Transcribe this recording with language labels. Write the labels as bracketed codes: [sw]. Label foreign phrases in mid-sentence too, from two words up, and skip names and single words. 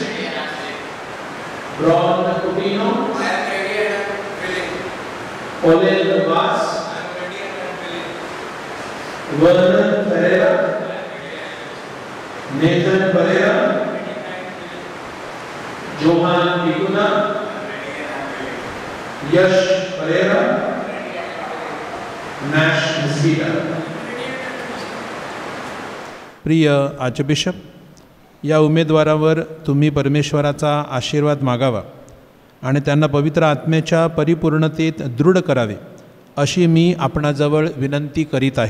[mr] Ron Coutinho, Olel Vaz, Vernon Pereira, Nathan Pereira, Johan Ikuna, Yash Pereira, Nash Mesquita. प्रिय आर्चबिशप, या उमेदवारावर तुम्ही परमेश्वराचा आशीर्वाद मागावा आणि त्यांना पवित्र आत्म्याच्या परिपूर्णतेत दृढ करावे अशी मी आपणाजवळ विनंती करीत आहे.